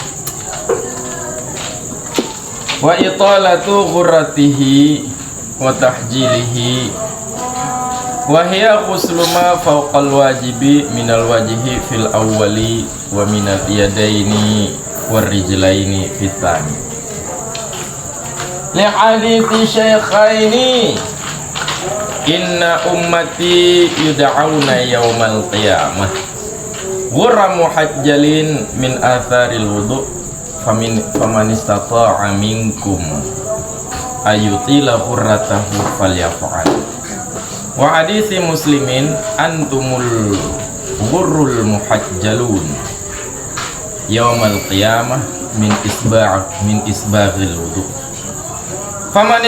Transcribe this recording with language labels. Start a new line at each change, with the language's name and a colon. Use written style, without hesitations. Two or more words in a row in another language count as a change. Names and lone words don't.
Arabic: وإطالة غرته وتحجيله وهي غسل ما فوق الواجب من الوجه في الأول ومن اليدين والرجلين في الثاني. لحديث الشيخين إن أمتي يدعون يوم القيامة غرا محجلين من آثار الوضوء فمن استطاع منكم أن يطيل غرته فليفعل. وحديث مسلم أنتم الغر المحجلون يوم القيامة من إسباغ الوضوء فمن